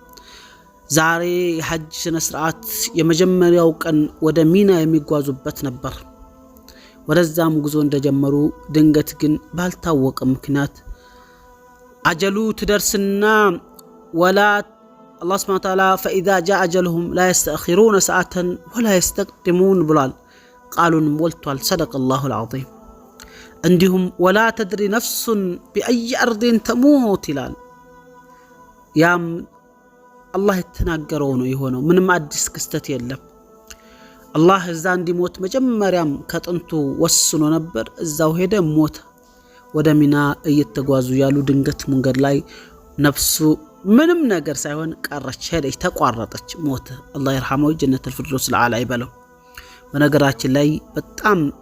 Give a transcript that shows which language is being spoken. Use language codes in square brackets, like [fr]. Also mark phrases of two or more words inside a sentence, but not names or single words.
[am] ዛሬ የሐጅ ስነ ስርዓት የመጀመሪያው ቀን ወደ ሚና የሚጓዙበት ነበር። ወደዛም ጉዞ እንደጀመሩ ድንገት ግን ባልታወቀ ምክንያት አጀሉ ትደርስና ወላ [ar] الله سبحانه وتعالى فاذا جاء اجلهم لا يستأخرون ساعه ولا يستقدمون [am] ብሏል። ቃሉን ሞልቷል። [ar] صدق الله العظيم። [am] እንዲሁም [ar] ولا تدري نفس بأي أرض تموت [am] ይላል። ያም አላህ የተናገረው ነው የሆነው። ምንም አዲስ ክስተት የለም። አላህ እዛ እንዲሞት መጀመሪያም ከጥንቱ ወስኖ ነበር። እዛው ሄደ ሞተ። ወደ ሚና እየተጓዙ ያሉ ድንገት መንገድ ላይ ነፍሱ ምንም ነገር ሳይሆን ቀረች፣ ሄደች፣ ተቋረጠች፣ ሞተ። አላህ ይርሐመው [ar] جنة الفردوس الأعلى [am] ይበለው። በነገራችን ላይ በጣም